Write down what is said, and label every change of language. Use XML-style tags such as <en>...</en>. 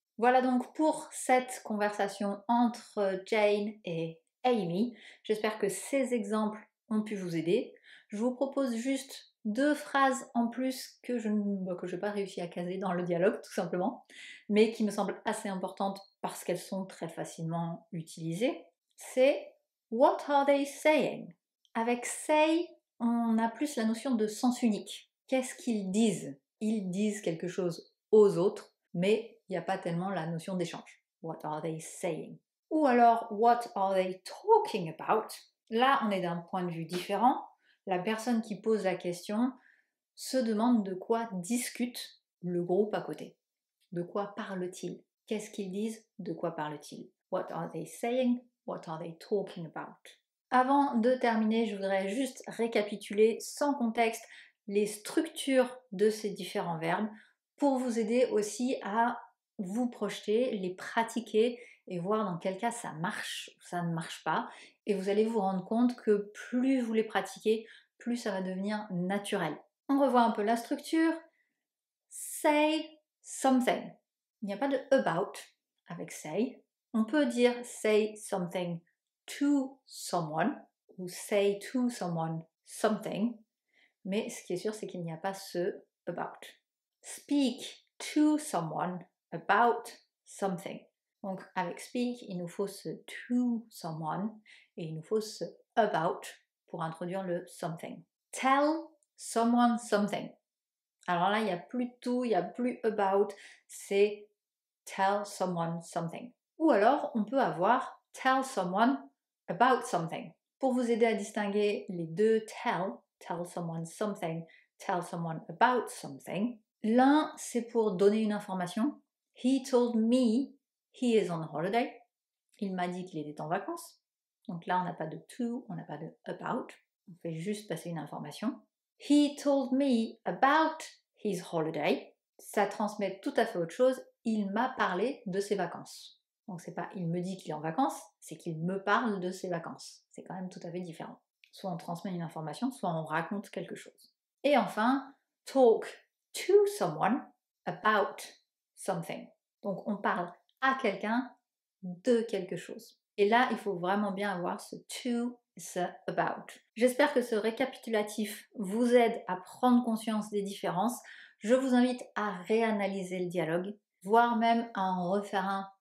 <fr>Voilà donc pour cette conversation entre Jane et Amy. J'espère que ces exemples ont pu vous aider. Je vous propose juste 2 phrases en plus que je n'ai pas réussi à caser dans le dialogue tout simplement, mais qui me semblent assez importantes parce qu'elles sont très facilement utilisées. C'est</fr> <en>What are they saying?</en> <fr>Avec say, on a plus la notion de sens unique. Qu'est-ce qu'ils disent? Ils disent quelque chose aux autres, mais il n'y a pas tellement la notion d'échange.</fr> <en>What are they saying?</en> <fr>Ou alors,</fr> <en>what are they talking about?</en> <fr>Là, on est d'un point de vue différent. La personne qui pose la question se demande de quoi discute le groupe à côté. De quoi parle-t-il? Qu'est-ce qu'ils disent? De quoi parle-t-il?</fr> <en>What are they saying? What are they talking about?</en> <fr>Avant de terminer, je voudrais juste récapituler sans contexte les structures de ces différents verbes pour vous aider aussi à vous projeter, les pratiquer et voir dans quel cas ça marche ou ça ne marche pas. Et vous allez vous rendre compte que plus vous les pratiquez, plus ça va devenir naturel. On revoit un peu la structure.</fr> <en>Say something.</en> <fr>Il n'y a pas de about avec say. On peut dire</fr> <en>say something to someone</en> <fr>ou</fr> <en>say to someone something,</en> <fr>mais ce qui est sûr c'est qu'il n'y a pas ce about.</fr> <en>Speak to someone about something.</en> <fr>Donc avec speak, il nous faut ce to someone et il nous faut ce about pour introduire le something.</fr> <en>Tell someone something.</en> <fr>Alors là, il n'y a plus de to, il n'y a plus about, c'est</fr> <en>tell someone something.</en> <fr>Ou alors, on peut avoir</fr> <en>tell someone about something.</en> <fr>Pour vous aider à distinguer les deux</fr> <en>tell someone something, tell someone about something.</en> <fr>L'un, c'est pour donner une information.</fr> <en>He told me he is on holiday.</en> <fr>Il m'a dit qu'il était en vacances. Donc là, on n'a pas de to, on n'a pas de about. On fait juste passer une information.</fr> <en>He told me about his holiday.</en> <fr>Ça transmet tout à fait autre chose. Il m'a parlé de ses vacances. Donc c'est pas il me dit qu'il est en vacances, c'est qu'il me parle de ses vacances. C'est quand même tout à fait différent. Soit on transmet une information, soit on raconte quelque chose. Et enfin,</fr> <en>talk to someone about something.</en> <fr>Donc on parle à quelqu'un de quelque chose. Et là, il faut vraiment bien avoir ce to, ce about. J'espère que ce récapitulatif vous aide à prendre conscience des différences. Je vous invite à réanalyser le dialogue, voire même à en refaire un</fr>